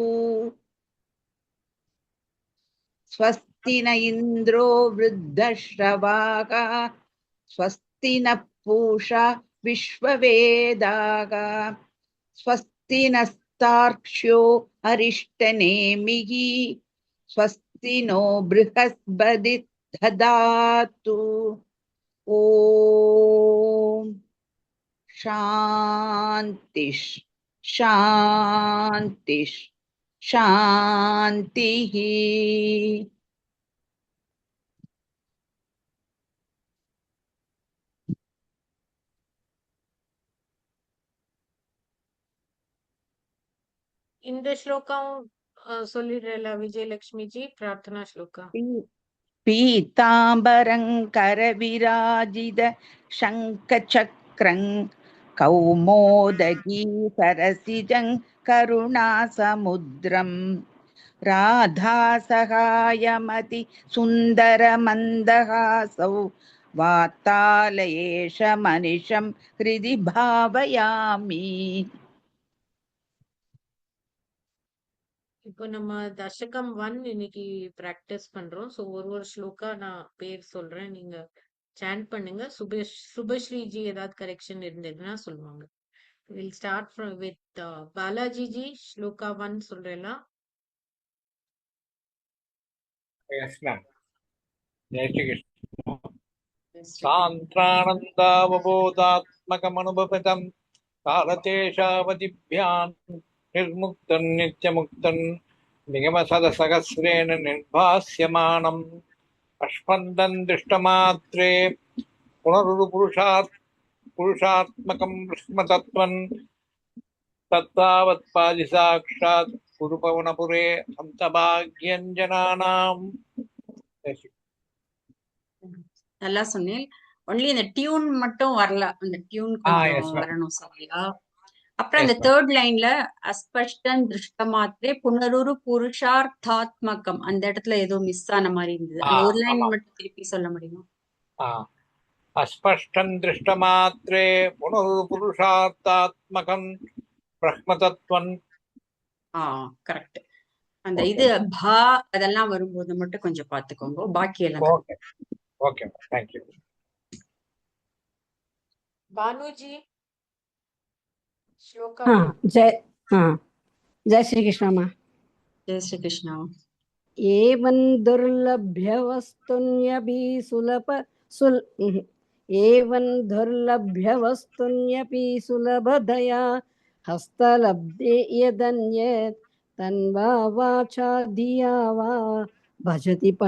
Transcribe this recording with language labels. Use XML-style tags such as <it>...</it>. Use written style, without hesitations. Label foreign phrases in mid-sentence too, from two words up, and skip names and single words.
<sa>स्वस्ति न इन्द्रो वृद्धश्रवाः स्वस्ति नः पूषा विश्ववेदाः स्वस्ति नस्तार्क्ष्यो अरिष्टनेमिः स्वस्ति नो बृहस्पतिर्दधातु ॐ शान्तिः शान्तिः शान्तिः</sa> <ta>இந்த ஸ்லோகம் சொல்லிடுறல விஜயலட்சுமிஜி பிரார்த்தனா ஸ்லோகா.</ta> <sa>पीताम्बरं करविराजित शङ्खचक्रं कौमोदगी सरसिजं करुणासमुद्रं राधासहायमति सुन्दरमन्दहासौ वातालयेश मनिषं हृदि भावयामि.</sa> <ta>இப்போ நம்ம தசகம் 1 இன்னைக்கு பிராக்டிஸ் பண்றோம். ஸோ ஒரு ஸ்லோகா நான் பேர் சொல்றேன், நீங்க சாண்ட் பண்ணுங்க. சுபஸ்ரீஜி ஏதாவது கரெக்ஷன் இருந்ததுன்னா சொல்லுவாங்க.</ta> <en>will start from with Balaji ji.</en> <ta>ஸ்லோகா 1 சொல்றேன்னா.</ta> <en>Yes, ma'am.</en> <hi>जय श्री कृष्ण.</hi> <sa>सान्द्रानन्दावबोधात्मकमनुभवतं कालतेशावधिभ्यां निर्मुक्तं नित्यमुक्तं निगमसदसहस्रेण निर्भास्यमानम् अष्पन्दं दृष्टमात्रे पुरुषात्मकं ब्रह्मतत्त्वं तत्तावत्पादि साक्षात् गुरुपवनपुरे अन्तभाग्यञ्जनानाम्.</sa> <ta>நல்லா சொன்னேன். ஒன்லி இந்த டியூன் மட்டும் வரல, அந்த டியூன் கொஞ்சம் வரணும் சரியா. அப்புறம் அந்த தேர்ட் லைன்ல</ta> <sa>अस्पष्टं दृष्टमात्रे पुनरुरु पुरुषार्थात्मकम्</sa> <ta>அந்த இடத்துல ஏதோ மிஸ் ஆன மாதிரி இருந்தது. அந்த ஒரு லைன் மட்டும் திருப்பி சொல்ல முடியுமா?</ta> <sa>अस्पष्टं दृष्टमात्रे पुनरुरु पुरुषार्थात्मकं ब्रह्मतत्त्वम्.</sa> <ta>கரெக்ட். அந்த இது பா அதெல்லாம் வரும்போது மட்டும் கொஞ்சம் பாத்துக்கோங்க. பாக்கி எல்லாம் ஓகே,</ta> <en>thank you.</en> <ta>பானுஜி ஸ்லோகா.</ta> <hi>जय श्री कृष्ण मा. जय श्री कृष्ण.</hi> <sa>एवं दुर्लभ्यवस्तुन्यपि सुलभदया हस्तलब्धे यदन्यत् तन्वा वाचा धिया वा भजति</sa>